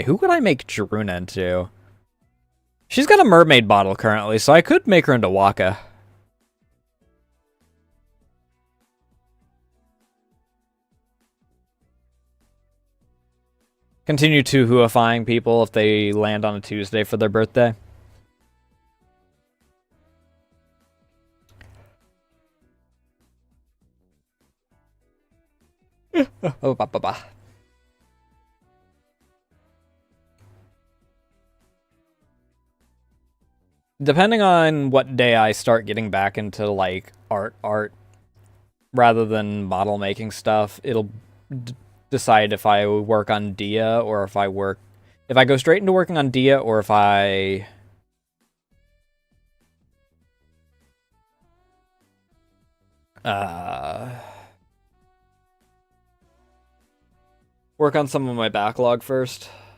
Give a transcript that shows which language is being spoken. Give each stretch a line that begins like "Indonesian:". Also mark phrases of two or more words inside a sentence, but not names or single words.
English: Who could I make Jaruna into? She's got a mermaid bottle currently, so I could make her into Waka. Continue to Huifying people if they land on a Tuesday for their birthday. Oh, ba ba ba. Depending on what day I start getting back into, like, art, rather than model making stuff, it'll decide if I work on Dia or if I go straight into working on Dia or if I work on some of my backlog first.